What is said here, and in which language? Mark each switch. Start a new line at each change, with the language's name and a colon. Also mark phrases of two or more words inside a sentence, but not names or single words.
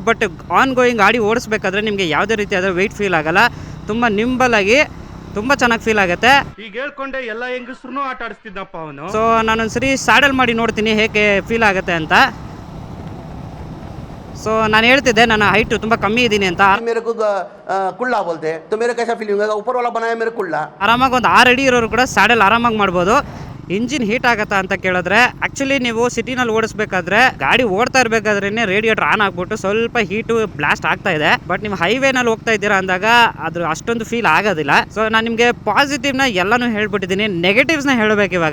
English: But on going
Kannada: ಗಾಡಿ ಓಡಿಸ್ಬೇಕಾದ್ರೆ ನಿಮಗೆ ಯಾವುದೇ ರೀತಿಯಾದ ವೆಯ್ಟ್ ಫೀಲ್ ಆಗಲ್ಲ. ತುಂಬ ನಿಂಬಲ್ ಆಗಿ ತುಂಬ ಚೆನ್ನಾಗಿ ಫೀಲ್ ಆಗುತ್ತೆ. ಈಗ ಹೇಳ್ಕೊಂಡೆ ಎಲ್ಲ ಹೆಂಗಸ್ರು ಆಟ ಆಡಿಸ್ತಿದ್ದಪ್ಪ ಅವನು. ಸೊ ನಾನೊಂದ್ಸರಿ ಸ್ಯಾಡಲ್ ಮಾಡಿ ನೋಡ್ತೀನಿ ಹೇಗೆ ಫೀಲ್ ಆಗುತ್ತೆ ಅಂತ. ಸೊ ನಾನು ಹೇಳ್ತಿದ್ದೆ ನನ್ನ ಹೈಟ್ ತುಂಬ ಕಮ್ಮಿ ಇದ್ದೀನಿ ಅಂತ.
Hindi: मेरे को कुल्ला बोलते तो मेरे कैसा फीलिंग होगा, ऊपर वाला बनाया मेरे कुल्ला.
Kannada: ಆರಾಮಾಗಿ ಒಂದು 6 ಅಡಿ ಇರೋರು ಕೂಡ ಸ್ಯಾಡಲ್ ಆರಾಮಾಗಿ ಮಾಡ್ಬೋದು. ಇಂಜಿನ್ ಹೀಟ್ ಆಗತ್ತಾ ಅಂತ ಕೇಳಿದ್ರೆ ಆಕ್ಚುಲಿ ನೀವು ಸಿಟಿನಲ್ಲಿ ಓಡಿಸ್ಬೇಕಾದ್ರೆ ಗಾಡಿ ಓಡ್ತಾ ಇರಬೇಕಾದ್ರೆ ರೇಡಿಯೇಟರ್ ಆನ್ ಆಗ್ಬಿಟ್ಟು ಸ್ವಲ್ಪ ಹೀಟು ಬ್ಲಾಸ್ಟ್ ಆಗ್ತಾ ಇದೆ. ಬಟ್ ನೀವು ಹೈವೇನಲ್ಲಿ ಹೋಗ್ತಾ ಇದ್ದೀರಾ ಅಂದಾಗ ಅದು ಅಷ್ಟೊಂದು ಫೀಲ್ ಆಗೋದಿಲ್ಲ. ಸೊ ನಾನು ನಿಮಗೆ ಪಾಸಿಟಿವ್ನ ಎಲ್ಲಾನು ಹೇಳ್ಬಿಟ್ಟಿದ್ದೀನಿ, ನೆಗೆಟಿವ್ಸ್ನ ಹೇಳಬೇಕು ಇವಾಗ.